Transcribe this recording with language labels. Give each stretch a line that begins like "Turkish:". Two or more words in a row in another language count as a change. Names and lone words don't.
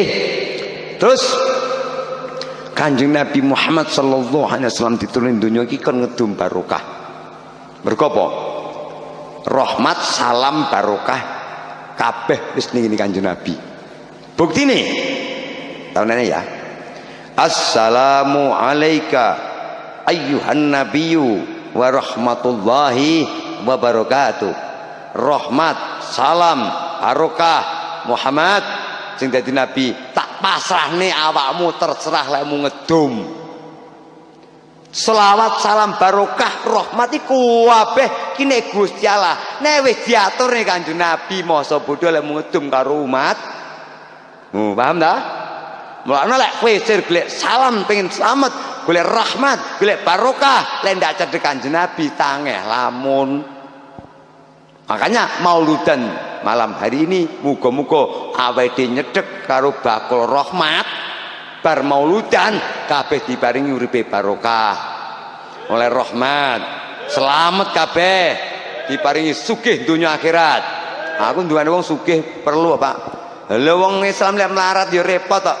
Javanese: Terus Kanjeng Nabi Muhammad
Arabic: صلى الله عليه وسلم
Javanese: diturun donya iki kon ngedum barokah. Mergo apa? Rahmat, salam, barokah kabeh wis ning Kanjeng Nabi. Buktine taunane ya.
Arabic: السلام عليك أيها النبي ورحمة الله وبركاته.
Javanese: Rahmat, salam, barokah Muhammad sing dadi nabi tak pasrahne awakmu terserah lekmu ngedum. Selawat, salam, barokah, rahmat iku kabeh kine Gusti Allah. Nek wis diaturne Kanjeng Nabi masa bodho lekmu ngedum karo umat. Paham ta? Mulane lek kowe golek salam pengen selamat, golek rahmat, golek barokah, lek ndak cedhek Kanjeng Nabi tangeh lamun. Makanya mauludan
Indonesian: malam hari ini
Javanese: muga-muga awake nyedhek karo bakul rahmat bar mauludan kabeh diparingi uripe barokah. Oleh rahmat, selamat kabeh diparingi sugih donya akhirat. Aku nduweni wong sugih perlu, Pak. Lha wong Islam lek melarat ya repot kok.